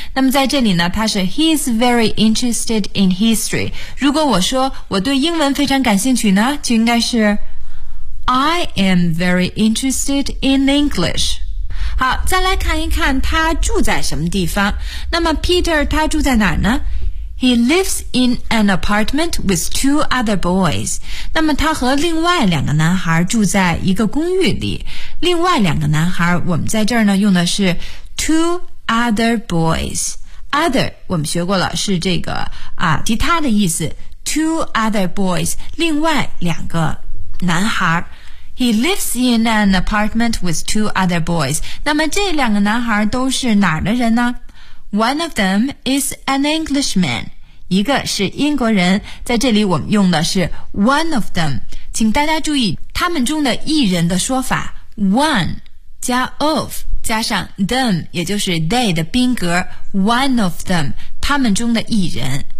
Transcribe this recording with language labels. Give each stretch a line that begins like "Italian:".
Chinese: 那么在这里呢，它是
English: He's very interested in history。
Chinese: 如果我说我对英文非常感兴趣呢，就应该是
English: I am very interested in English。
Chinese: 好，再来看一看他住在什么地方。那么 Peter 他住在哪儿呢？
English: He lives in an apartment with two other boys。
Chinese: 那么他和另外两个男孩住在一个公寓里。另外两个男孩，我们在这儿呢用的是
English: two other boys，
Chinese: other 我们学过了，是这个啊其他的意思。
English: Two other boys,
Chinese: 另外两个男孩。
English: He lives in an apartment with two other boys.
Chinese: 那么这两个男孩都是哪儿的人呢？
English: One of them is an Englishman.
Chinese: 一个是英国人，在这里我们用的是
English: one of them.
Chinese: 请大家注意他们中的一人的说法， one 加 of 加上 them， 也就是 they 的宾格，
English: one of them，
Chinese: 他们中的一人。